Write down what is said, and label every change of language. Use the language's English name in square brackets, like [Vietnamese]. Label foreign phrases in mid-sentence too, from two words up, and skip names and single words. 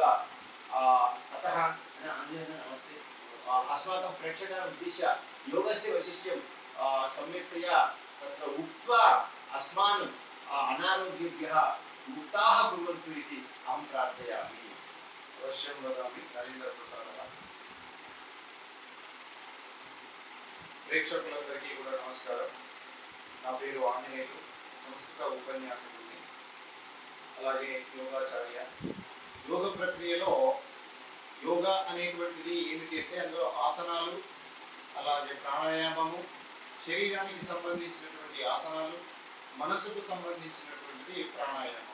[Sanskrit] अतः नमस्ते। अस्माकं प्रेक्षकान् उद्दिश्य योगस्य वैशिष्ट्यं सम्यक्तया तत्र उक्त्वा अस्मान् अनारोग्येभ्यः मुक्ताः कुर्वन्तु इति अहं प्रार्थयामि। अवश्यं वदामि। नरेन्द्रप्रसादः। [Telugu] ప్రేక్షకులందరికీ కూడా నమస్కారం. నా పేరు ఆంజనేయులు, సంస్కృత ఉపన్యాసకుడిని, అలాగే యోగాచార్య. యోగ ప్రక్రియలో యోగా అనేటువంటిది ఏమిటి అంటే అందులో ఆసనాలు, అలాగే ప్రాణాయామము, శరీరానికి సంబంధించినటువంటి ఆసనాలు, మనసుకు సంబంధించినటువంటిది ప్రాణాయామం.